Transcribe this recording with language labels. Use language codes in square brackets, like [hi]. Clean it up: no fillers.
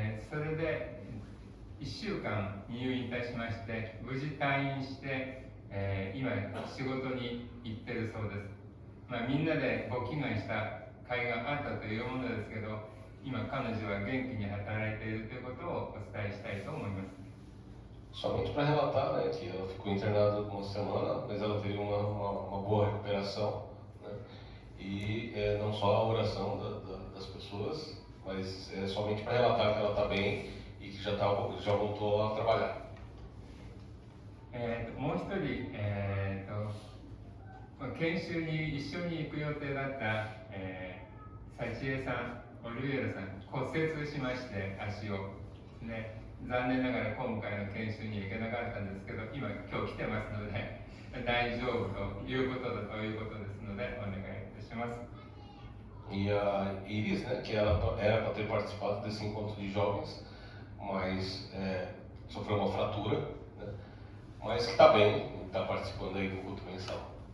[ja] それで1週間入院いたしまして、無事退院して、今仕事に行ってるそうです。みんなでご祈願した甲斐があったというものですけど、今彼女は元気に働いているということをお伝えしたいと思います。 [pt] Somente para relatar, né, que ela ficou internada uma semana, mas ela teve uma boa recuperação, né, e não só a oração das pessoas, mas somente para relatar que ela está bem e que já voltou a trabalhar. [ja] もう一人、研修に一緒に行く予定だった、幸恵さん、オリュエルさん、骨折しまして足を、ね、残念ながら今回の研修に行けなかったんですけど、今日来てますので大丈夫ということだということですのでお願いいたします。 [pt] E a Iris, né, que era para ter participado desse encontro de jovens, mas sofreu uma fratura, né, mas que está bem, está participando aí do culto mensal.